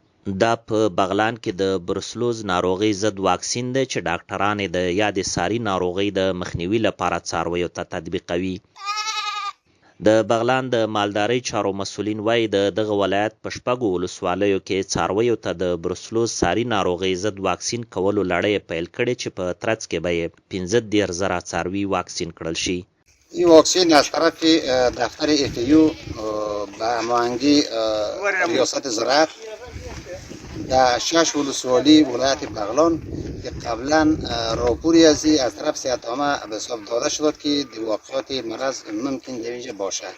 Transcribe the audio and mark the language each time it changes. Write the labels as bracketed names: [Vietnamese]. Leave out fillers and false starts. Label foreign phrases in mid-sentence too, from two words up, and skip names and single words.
[Pashto] دا په بغلان کې د بروسلوز ناروغۍ ضد واکسین دی چې ډاکټران یې د یادې ساري ناروغۍ د مخنیوي لپاره څارویو ته تطبیقوي. د بغلان د مالدارۍ چارو مسؤلین وایي د دغه ولایت په 6 ولسوالیو کې څارویو ته د بروسلوز ساري ناروغۍ ضد واکسین کولو لړۍ پیل کړې چې په ترڅ کې به یې 15,000 څاروي واکسین کړل شي. [Persian] این واکسین از طرف دفتر FAO به هماهنگی ریاست زراعت در 6 ولسوالی ولایت بغلان که قبلا راپوری از طرف صحت عامه به حساب داده شد که واقعات مرض ممکن در اینجا باشد.